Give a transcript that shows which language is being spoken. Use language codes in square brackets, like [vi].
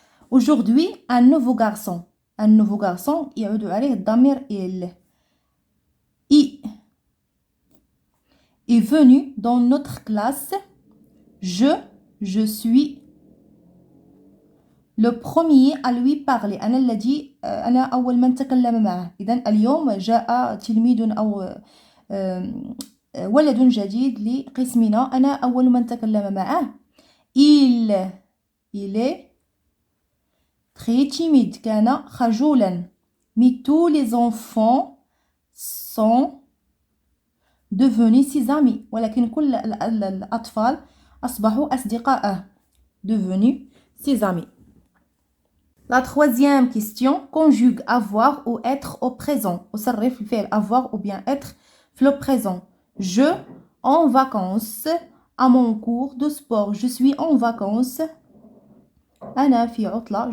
[fr] Aujourd'hui, un nouveau garçon. Un nouveau garçon, [ar] يعود عليه الضمير [fr] il. Il est venu dans notre classe. Je suis le premier à lui parler. [ar] أنا أول من تكلم معه. إذن اليوم جاء تلميذ أو ولد جديد لقسمنا. أنا أول من تكلم معه. [fr] Il est très timide. [ar] كان خجولا. [fr] Mais tous les enfants sont devenus ses amis. [ar] ولكن كل الأطفال أصبحوا أصدقاءه. [fr] Devenus ses amis. La troisième question, conjugue avoir ou être au présent. [ar] وصرف الفعل [fr] avoir ou bien être في le présent. Je en vacances à mon cours de sport. Je suis en vacances. [ar] أنا في عطلة.